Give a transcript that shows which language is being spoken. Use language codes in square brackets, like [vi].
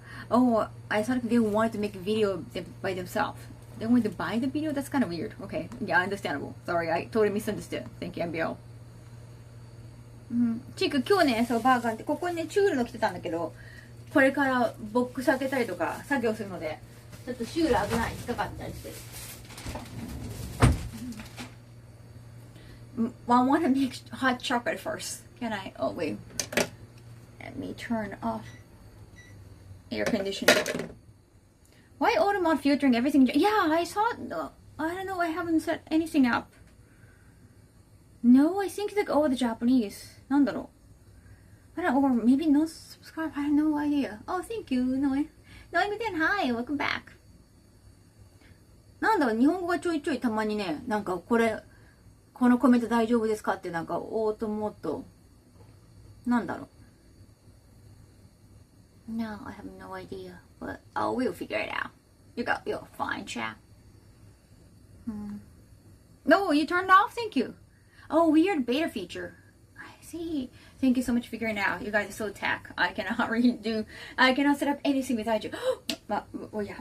[en] Like, I thought they wanted to make a video by themselves. They wanted to buy the video? That's kind of weird. Okay. Yeah, understandable. Sorry, I totally misunderstood. Thank you, MBO. [ja] チーク、今日ね、そう、バーガンって、ここにね、チュールの着てたんだけど、これからボックス開けたりとか、作業するので、ちょっとシュール危ない、引っかかったりしてる。 [en] I want to make hot chocolate first. Can I? Oh, wait. Let me turn off air conditioning. Why auto mod filtering everything? Yeah, I saw it. I don't know. I haven't set anything up. No, I think like all the Japanese. [ja] なんだろう. [en] I don't know. Or maybe no subscribe. I have no idea. Oh, thank you. Noe. Hi, welcome back. [ja] なんだろう、日本語がちょいちょいたまにね、なんかこのコメント大丈夫ですかってなんかオートモードなんだろう。 [en] No, I have no idea, but we'll figure it out. You're fine, chat. No, you turned off. Thank you. Oh, weird beta feature. I see. Thank you so much for figuring it out. You guys are so tech. I cannot set up anything without you. Oh yeah.